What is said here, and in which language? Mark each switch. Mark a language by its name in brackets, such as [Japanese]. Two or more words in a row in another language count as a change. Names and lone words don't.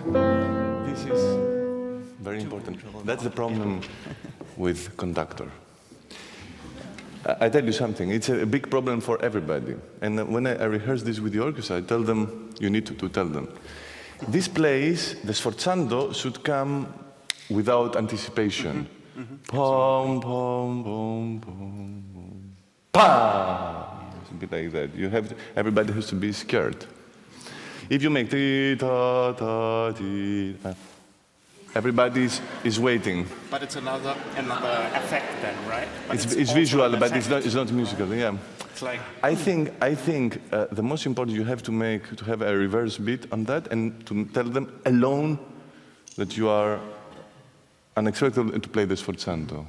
[English] That's the problem with conductor. I tell you something, it's a big problem for everybody. And when I rehearse this with the orchestra, I tell them, you need to tell them. This plays, the sforzando should come without anticipation. Pom, pom, pom, pom, pom. Pa! It's a bit like that. Everybody has to be scared. If you make ti, ta, ta, ti, everybody is waiting. But it's another effect then, right? It's visual, but it's not musical. Yeah. It's like I think the most important you have to have a reverse beat on that, and to tell them alone that you are unexpected to play the sforzando.